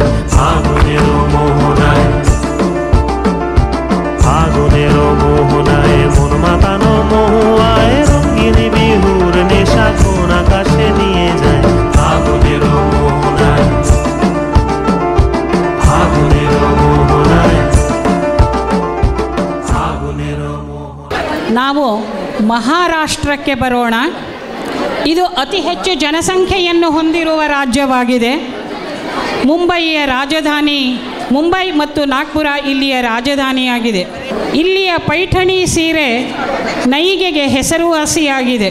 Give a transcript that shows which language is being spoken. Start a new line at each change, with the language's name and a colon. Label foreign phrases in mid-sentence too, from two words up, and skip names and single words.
Bangla: আগুনের মোহনায়, আগুনের মোহনায় মন মাতানো মহুয়ায়, রঙ্গিনী বিহুর নেশা কোন আকাশে নিয়ে যায়। আগুনের মোহনায়, আগুনের মোহনায়, আগুনের মোহনায়।
Kannada: ನಾವು ಮಹಾರಾಷ್ಟ್ರಕ್ಕೆ ಬರೋಣ. ಇದು ಅತಿ ಹೆಚ್ಚು ಜನಸಂಖ್ಯೆಯನ್ನು ಹೊಂದಿರುವ ರಾಜ್ಯವಾಗಿದೆ. ಮುಂಬಯಿಯ ರಾಜಧಾನಿ ಮುಂಬೈ ಮತ್ತು ನಾಗ್ಪುರ ಇಲ್ಲಿಯ ರಾಜಧಾನಿಯಾಗಿದೆ. ಇಲ್ಲಿಯ ಪೈಠಣಿ ಸೀರೆ ನೈಗೆಗೆ ಹೆಸರುವಾಸಿಯಾಗಿದೆ.